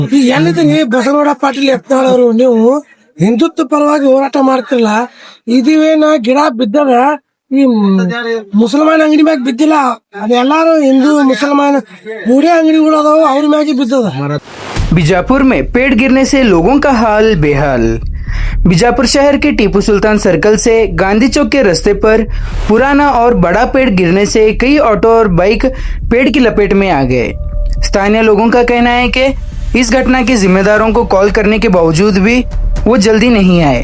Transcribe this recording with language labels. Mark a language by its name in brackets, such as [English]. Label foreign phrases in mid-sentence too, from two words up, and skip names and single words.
[Kannada] ಈಗ ಎಲ್ಲಿದ್ದೀನಿ ಬಸವನಗೌಡ ಪಾಟೀಲ್ ಯತ್ನಾಳ್ ಅವರು, ನೀವು ಹಿಂದುತ್ವ ಪರವಾಗಿ ಹೋರಾಟ ಮಾಡ್ತಿರಲ್ಲ, ಇದಿವೇನ ಗಿಡ ಬಿದ್ದದ ಈ ಮುಸಲ್ಮಾನ್ ಅಂಗಡಿ ಮ್ಯಾಗ ಬಿದ್ದಿಲ್ಲ, ಅದೆಲ್ಲಾರು ಹಿಂದೂ ಮುಸಲ್ಮಾನ್ ಮೂರೇ ಅಂಗಡಿಗಳು ಅದಾವ, ಅವ್ರ ಮ್ಯಾಗೆ ಬಿದ್ದದ. [Hindi] बीजापुर में पेड़ गिरने से लोगों का हाल बेहाल। बीजापुर शहर के टीपू सुल्तान सर्कल से गांधी चौक के रास्ते पर पुराना और बड़ा पेड़ गिरने से कई ऑटो और बाइक पेड़ की लपेट में आ गए। स्थानीय लोगों का कहना है कि इस घटना के जिम्मेदारों को कॉल करने के बावजूद भी वो जल्दी नहीं आए।